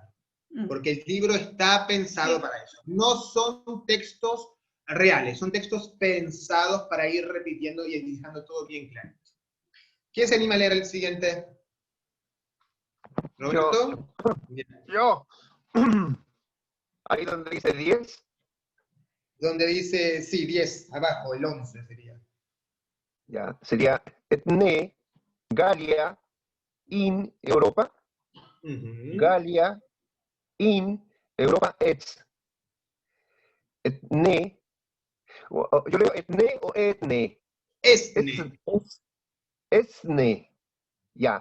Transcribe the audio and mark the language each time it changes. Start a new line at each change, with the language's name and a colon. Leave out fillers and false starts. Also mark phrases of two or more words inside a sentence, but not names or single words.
Spanish: Porque el libro está pensado para eso. No son textos reales, son textos pensados para ir repitiendo y dejando todo bien claro. ¿Quién se anima a leer el siguiente? ¿Roberto? Yo. Ahí donde dice 10. Donde dice, sí, 10, abajo, el 11 sería. Ya, sería etne, Gallia,
Latin: in Europa. Gallia, in Europa ex.
Spanish: Etne, yo leo etne o etne. Esne. Ya.